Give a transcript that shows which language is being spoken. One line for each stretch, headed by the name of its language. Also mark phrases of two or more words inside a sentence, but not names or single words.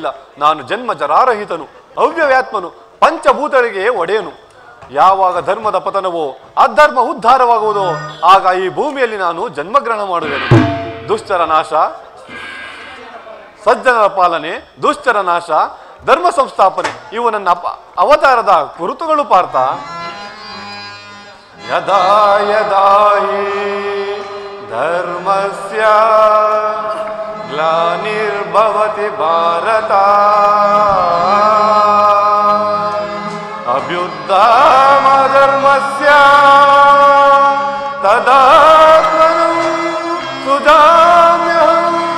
Kannada: ನಾನು ಜನ್ಮ ಜರಾರಹಿತನು, ಅವ್ಯವ್ಯಾತ್ಮನು, ಪಂಚಭೂತರಿಗೆ ಒಡೆಯನು. ಯಾವಾಗ ಧರ್ಮದ ಪತನವೋ ಅಧರ್ಮ ಉದ್ಧಾರವಾಗುವುದೋ ಆಗ ಈ ಭೂಮಿಯಲ್ಲಿ ನಾನು ಜನ್ಮಗ್ರಹಣ ಮಾಡುವೆನು. ದುಷ್ಟರ ನಾಶ, ಸಜ್ಜನರ ಪಾಲನೆ, ದುಷ್ಟರ ನಾಶ, ಧರ್ಮ ಸಂಸ್ಥಾಪನೆ ಇವು ನನ್ನ ಅವತಾರದ ಗುರುತುಗಳು ಪಾರ್ಥ.
Sanskrit: ಯದಾ ಯದಾ ಹಿ ಧರ್ಮಸ್ಯ ಗ್ಲಾನಿರ್ಭವತಿ ಭಾರತ ಅಭ್ಯುತ್ಥಾನಧರ್ಮಸ್ಯ ತದಾತ್ಮನಂ ಸುಜಾಮ್ಯಹಂ